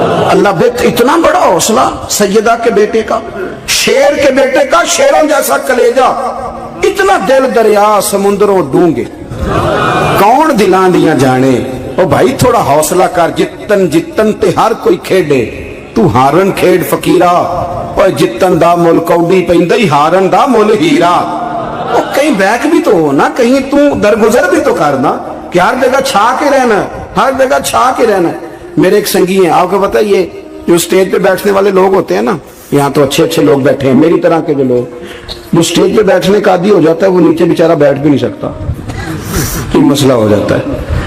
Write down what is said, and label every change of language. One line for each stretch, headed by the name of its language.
Urdu: اللہ اتنا بڑا حوصلہ سیدہ کے بیٹے کا، شیر کے بیٹے کا، شیروں جیسا کلیجہ،
Punjabi: اتنا دل دریا سمندروں ڈونگے، کون دلاں دیاں جانے۔ او بھائی تھوڑا حوصلہ کر، جتن تے ہر کوئی کھیڑے، تو ہارن کھیڑ فقیرہ، اور جتن دا مل کوڈی پیندی ہارن دا مل ہیرا.
Urdu: اور کہیں بیک بھی تو ہو نا, کہیں تو درگزر بھی تو کرنا کہ ہر جگہ چھا کے رہنا, ہر جگہ چھا کے رہنا. میرے ایک سنگی ہیں, آپ کو پتا ہے یہ جو اسٹیج پہ بیٹھنے والے لوگ ہوتے ہیں نا, یہاں تو اچھے اچھے لوگ بیٹھے ہیں میری طرح کے جو لوگ, جو اسٹیج پہ بیٹھنے کا عادی ہو جاتا ہے وہ نیچے بیچارہ بیٹھ بھی نہیں سکتا, تو مسئلہ ہو جاتا ہے.